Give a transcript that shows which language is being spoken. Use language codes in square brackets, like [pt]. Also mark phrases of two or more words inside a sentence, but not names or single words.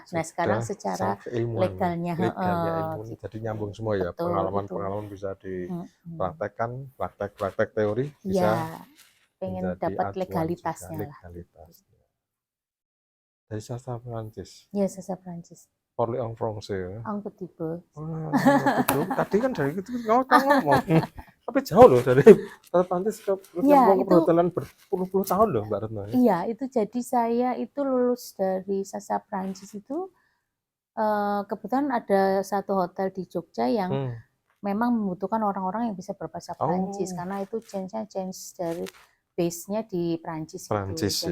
[id] Nah sekarang secara legalnya ilmu gitu. jadi nyambung semua ya. Betul, Pengalaman bisa dipraktekkan, praktek teori Iya, bisa pengen menjadi dapat acuan legalitasnya juga, lah. legalitasnya. Dari sastra Prancis. Iya, sastra Prancis. [fr] Parler en français. Un petit peu. [id] Tadi kan dari itu ngomong. Tapi jauh loh dari Prancis ke perhotelan berpuluh-puluh tahun loh Mbak Retno. Iya, itu jadi saya itu lulus dari sastra Prancis itu kebetulan ada satu hotel di Jogja yang memang membutuhkan orang-orang yang bisa berbahasa Prancis karena itu change dari base-nya di Prancis gitu.